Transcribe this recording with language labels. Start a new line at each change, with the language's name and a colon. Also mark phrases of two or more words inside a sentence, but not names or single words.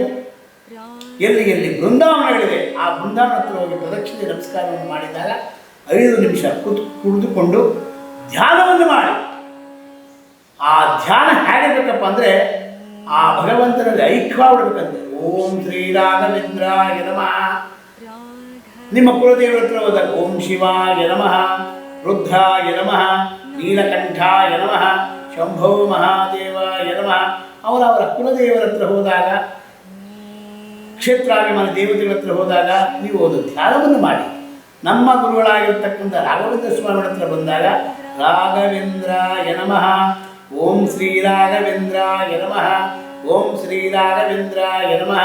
Kannada: ಎಲ್ಲಿ ಬೃಂದಾವನಗಳಿವೆ ಆ ಬೃಂದಾವನ ಹತ್ರ ಹೋಗಿ ಪ್ರದಕ್ಷಿಣೆ ನಮಸ್ಕಾರವನ್ನು ಮಾಡಿದಾಗ 5 ನಿಮಿಷ ಕುಳಿತುಕೊಂಡು ಧ್ಯಾನವನ್ನು ಮಾಡಿ, ಆ ಧ್ಯಾನ ಹೇಗಿರ್ಬೇಕಪ್ಪ ಅಂದರೆ ಆ ಭಗವಂತನಲ್ಲಿ ಐಕ್ಯವಾಗಬೇಕಂತೆ.
Sanskrit: ಓಂ ಶ್ರೀ ರಾಘವೇಂದ್ರಾಯ ನಮಃ.
Kannada: ನಿಮ್ಮ ಕುಲದೇವರ ಹತ್ರ ಹೋದಾಗ
Sanskrit: ಓಂ ಶಿವಾಯ ನಮಃ, ರುದ್ರಾಯ ನಮಃ, ನೀಲಕಂಠಾಯ ನಮಃ, ಶಂಭೋ ಮಹಾದೇವಾಯ ನಮಃ.
Kannada: ಅವರವರ ಕುಲದೇವರ ಹತ್ರ ಹೋದಾಗ, ಕ್ಷೇತ್ರಾಭಿಮಾನಿ ದೇವತೆಗಳ ಹತ್ರ ಹೋದಾಗ ನೀವು ಒಂದು ಧ್ಯಾನವನ್ನು ಮಾಡಿ. ನಮ್ಮ ಗುರುಗಳಾಗಿರ್ತಕ್ಕಂಥ ರಾಘವೇಂದ್ರ ಸ್ವಾಮಿಗಳ ಹತ್ರ ಬಂದಾಗ
Sanskrit: ರಾಘವೇಂದ್ರಾಯ ನಮಃ, ಓಂ ಶ್ರೀ ರಾಘವೇಂದ್ರಾಯ ನಮಃ, ಓಂ ಶ್ರೀ ರಾಘವೇಂದ್ರಾಯ ನಮಃ.